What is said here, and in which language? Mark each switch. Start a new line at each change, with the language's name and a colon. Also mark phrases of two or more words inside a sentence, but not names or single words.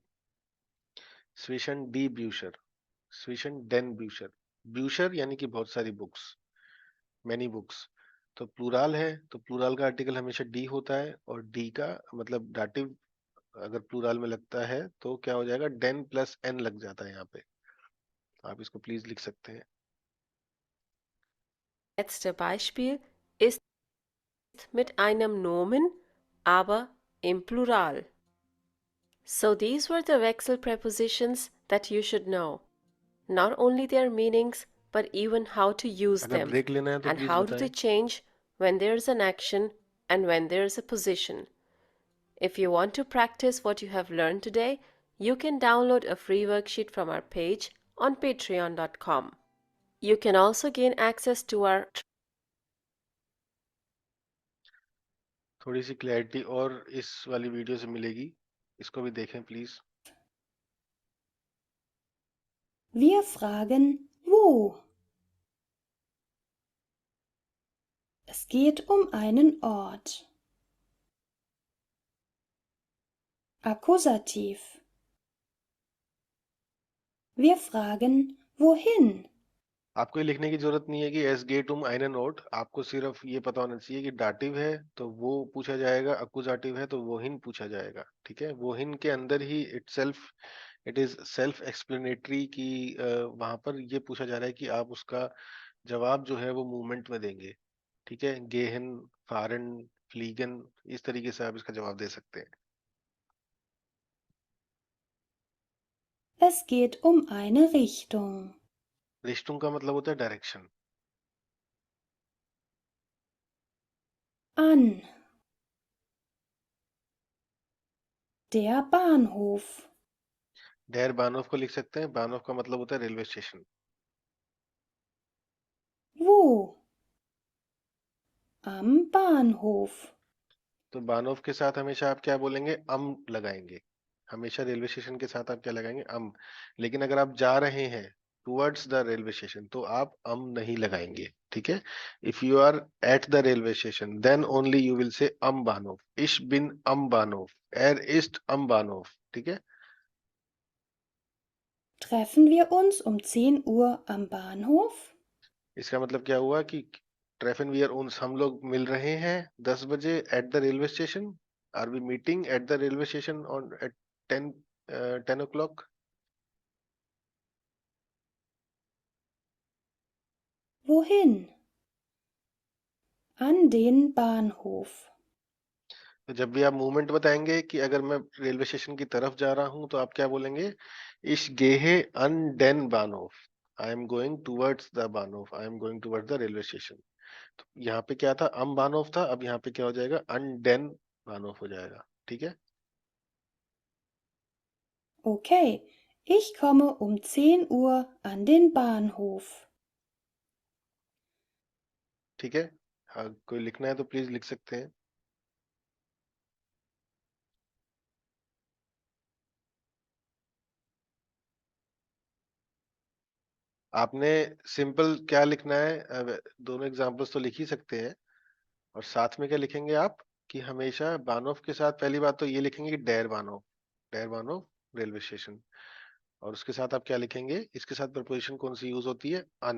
German: zwischen die Bücher, zwischen den Bücher,
Hindi: ब्यूशर यानी कि बहुत सारी बुक्स,
English: many books,
Hindi: तो प्लूराल है तो प्लूराल का आर्टिकल हमेशा डी होता है, और डी का मतलब डाटिव अगर प्लूराल में लगता है तो क्या हो जाएगा, डेन प्लस एन लग जाता है यहाँ पे। आप इसको प्लीज लिख सकते हैं।
German: letzte Beispiel ist mit einem Nomen, aber im Plural.
English: So these were the Wechsel prepositions that you should know. Not only their meanings, but even how to use
Hindi: अगर
English: them,
Hindi: ब्रेक लेना है तो
English: and
Hindi: प्लीज
English: how do they
Hindi: बताएं।
English: change when there's an action and when there's a position. If you want to practice what you have learned today, you can download a free worksheet from our page on patreon.com. You can also gain access to our
Hindi: थोड़ी सी क्लैरिटी और इस वाली वीडियो से मिलेगी, इसको भी देखें प्लीज।
German: Wir fragen, wo? Es geht um einen Ort. Akkusativ. Wir fragen, wohin?
Hindi: आपको ये लिखने की जरूरत नहीं है कि
German: es geht um einen Ort,
Hindi: आपको सिर्फ ये पता होना चाहिए कि डाटिव है तो वो पूछा जाएगा, अकुजाटिव है तो वोहिन पूछा जाएगा। ठीक है, वोहिन के अंदर ही
English: it is self explanatory
Hindi: कि वहां पर ये पूछा जा रहा है कि आप उसका जवाब जो है वो मूवमेंट में देंगे। ठीक है,
German: gehen, fahren, fliegen,
Hindi: इस तरीके से आप इसका जवाब दे सकते हैं।
German: Es geht um eine Richtung.
Hindi: रिश्तों का मतलब होता है डायरेक्शन।
German: An. Der Bahnhof. der Bahnhof
Hindi: को लिख सकते हैं, बानोफ का मतलब होता है
English: railway station.
German: Wo? Am Bahnhof.
Hindi: तो बानोफ के साथ हमेशा आप क्या बोलेंगे, लगाएंगे, हमेशा
English: railway station
Hindi: के साथ आप क्या लगाएंगे, लेकिन अगर आप जा रहे हैं
English: towards the railway station
Hindi: तो आप नहीं लगाएंगे। ठीक है,
English: If you are at the railway station then only you will say Bahnhof,
German: ich bin Bahnhof, er ist Bahnhof.
Hindi: ठीक है,
German: Treffen wir uns um 10 Uhr am Bahnhof?
Hindi: इसका मतलब क्या हुआ कि
German: treffen wir uns,
Hindi: हम लोग मिल रहे हैं 10 बजे
English: at the railway station, are we meeting at the railway station on at 10 o'clock.
German: Wohin? An den Bahnhof.
Hindi: तो जब भी आप मूवमेंट बताएंगे कि अगर मैं रेलवे स्टेशन की तरफ जा रहा हूं तो आप क्या बोलेंगे,
German: ich gehe an den Bahnhof,
English: I am going towards the Bahnhof, I am going towards the railway station.
Hindi: तो यहाँ पे क्या था, बानोफ था, अब यहाँ पे क्या हो जाएगा,
German: an den Bahnhof
Hindi: हो जाएगा। ठीक है,
German: Okay, ich komme um 10 Uhr an den Bahnhof.
Hindi: ठीक है, हाँ, कोई लिखना है तो प्लीज लिख सकते हैं। आपने सिंपल क्या लिखना है, दोनों एग्जांपल्स तो लिख ही सकते हैं, और साथ में क्या लिखेंगे आप कि हमेशा बानोफ के साथ पहली बात तो ये लिखेंगे कि
German: der Bahnhof
English: railway station,
Hindi: और उसके साथ आप क्या लिखेंगे, इसके साथ प्रपोजिशन कौन सी यूज होती है, अन।